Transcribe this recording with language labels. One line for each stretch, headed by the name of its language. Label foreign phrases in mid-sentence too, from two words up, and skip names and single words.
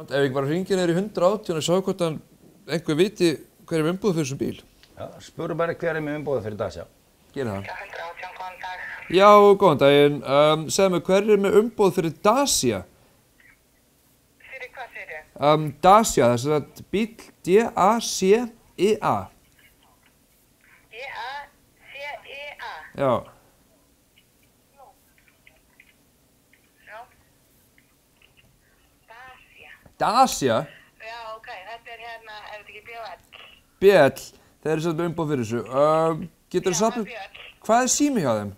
Icelandic: Ef ég bara hringir þér í 118 og sá hvort einhver viti hver er umbúð fyrir þessum bíl. Já, spurðu bara hver er með umbúð fyrir Dacia. Gerið það. 118, góðan dag. Já, góðan daginn. Segðu mig, hver er með umbúð fyrir Dacia? Fyrir hvað fyrir? Dacia, þess að bíl D-A-C-I-A. D-A-C-I-A? Já. Já. Dacia. Dacia? Já, ok, þetta er hérna, er þetta ekki BL? BL, þeir eru svolítið umbúð fyrir þessu. Getur þú sagt mér, hvað er sími hjá þeim?